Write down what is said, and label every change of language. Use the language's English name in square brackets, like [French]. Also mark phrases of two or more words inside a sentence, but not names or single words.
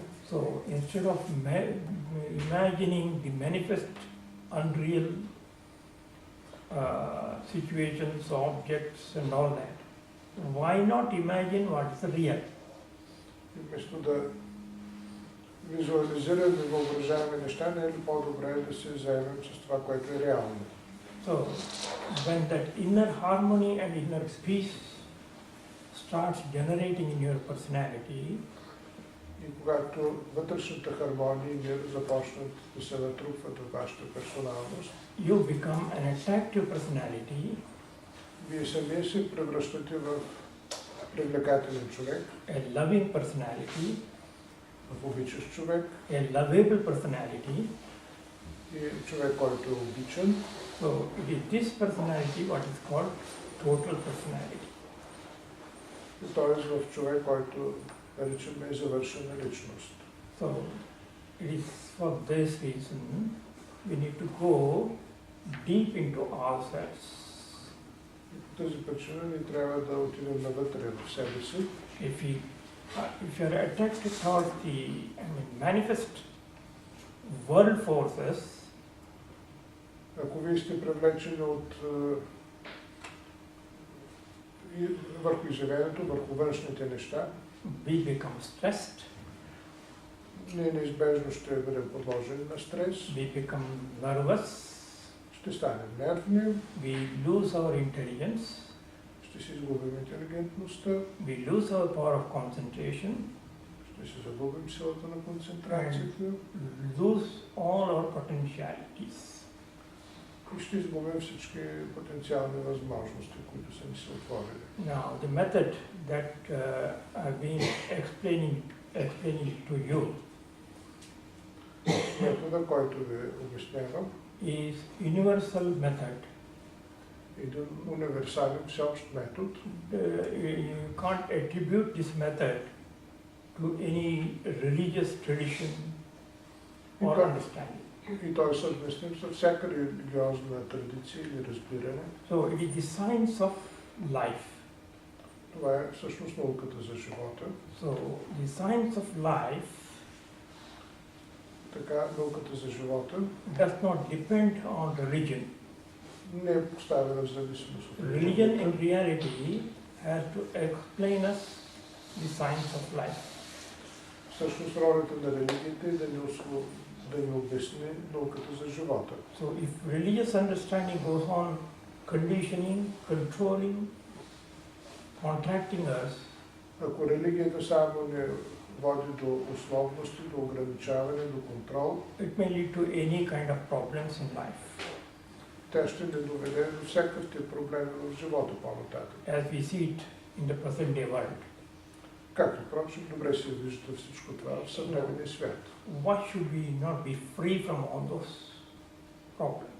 [English] So instead of imagining the manifest, unreal situations, objects, and all that, why not imagine what is real? [Bulgarian] И вместо да визуализираме, въображаваме неща, не е ли по-добре да се заемем с това, което е реално? [English] So when that inner harmony and inner peace starts generating in your personality, [Bulgarian] И когато вътрешната хармония и мир започнат да се натрупват в вашата персоналност, [English] you become an attractive personality, [Bulgarian] вие самия се превръщате в привлекателен човек, [English] a loving personality, [Bulgarian] в обичащ човек [English] a lovable personality. [Bulgarian] и човек, който е обичан. [English] So it is this personality what is called total personality. [Bulgarian] И т.е. в човек, който наричаме завършена личност. [English] So it is for this reason we need to go deep into ourselves. [Bulgarian] И по тази причина ни трябва да отидем навътре в себе си. [English] If you are attracted towards the manifest world forces, [Bulgarian] Ако вие сте привлечени върху изявлението, върху външните неща, [English] we become stressed, [Bulgarian] ние неизбежно ще бъдем подложени на стрес, [English] we become nervous, [Bulgarian] ще станем нервни, [English] we lose our intelligence, [Bulgarian] ще си изгубим интелигентността, [English] we lose our power of concentration, [Bulgarian] ще си загубим силата на концентрацията [English] lose all our potentialities. [Bulgarian] и ще изгубим всички потенциални възможности, които са ни се отворили. [English] Now, the method that I've been explaining to you [Bulgarian] Метода, който ви обяснявам, [English] is universal method. [Bulgarian] един универсален всеобщ метод. [English] You can't attribute this method to any religious tradition or understanding. [Bulgarian] И той е съвместим с всяка религиозна традиция или разбиране. [English] So it is the science of life. [Bulgarian] Това е всъщност науката за живота. [English] So the science of life [Bulgarian] Така, науката за живота [English] does not depend on religion. [Bulgarian] не е поставена в зависимост от [English] Religion in reality has to explain us the science of life. [Bulgarian] Всъщност ролята на религията е да ни обясни науката за живота. [English] So if religious understanding goes on conditioning, controlling, contracting us, [Bulgarian] Ако религията само не води до условности, до ограничаване, до контрол, [English] it may lead to any kind of problems in life. [Bulgarian] тя ще ни доведе до всякакви проблеми в живота по-нататък. [English] As we see it in the present day world. [Bulgarian] Както впрочем, добре се вижда всичко това в съвременния свят. [English] Why should we not be free from all those problems?